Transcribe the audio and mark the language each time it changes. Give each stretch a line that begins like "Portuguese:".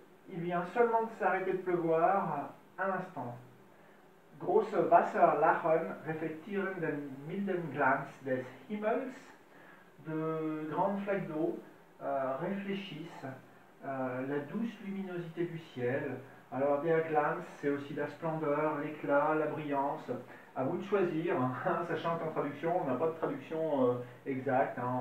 French: Il vient seulement de s'arrêter de pleuvoir un instant.
German: Große Wasserlachen reflektieren den milden Glanz des Himmels.
French: De grandes flaques d'eau réfléchissent la douce luminosité du ciel. Alors, der Glanz, c'est aussi la splendeur, l'éclat, la brillance. À vous de choisir, sachant qu'en traduction, on n'a pas de traduction exacte.